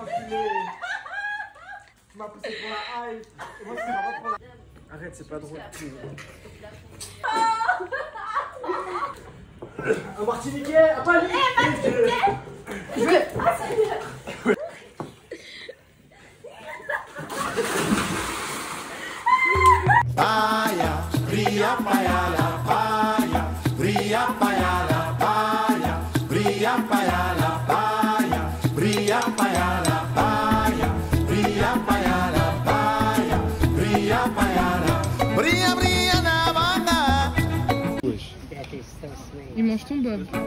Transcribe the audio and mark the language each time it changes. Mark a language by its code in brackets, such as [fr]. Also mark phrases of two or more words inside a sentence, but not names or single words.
[fr] Tu m'as poussé pour la hype. Et moi, c'est pas pour la... Arrête, c'est pas drôle. Un martiniquais, un palier. Je vais. Paya, bria, paya, la paya, bria, paya, la paya, bria, paya, la paya, bria, paya, la paya, bria, paya, la paya, bria, paya, la bria, bria, na banda. Il mange ton bob.